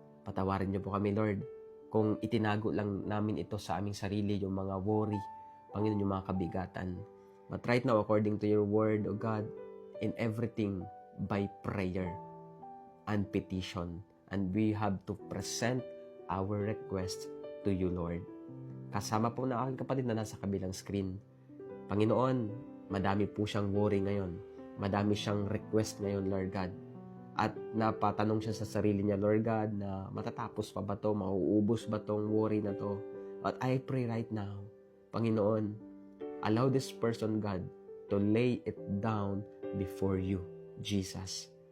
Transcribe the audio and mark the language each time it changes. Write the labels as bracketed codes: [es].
[tl] Patawarin niyo po kami, Lord, kung itinago lang namin ito sa aming sarili, yung mga worry, Panginoon, yung mga kabigatan. [en] But right now, according to your word, O God, in everything by prayer and petition, and we have to present our request to you, Lord. [tl] Kasama po na aking kapatid na nasa kabilang screen. Panginoon, madami po siyang worry ngayon. Madami siyang request ngayon, Lord God. At napatanong siya sa sarili niya, Lord God, na matatapos pa ba to? Mauubos ba tong worry na to? [en] But I pray right now, Panginoon, allow this person, God, to lay it down before you, Jesus.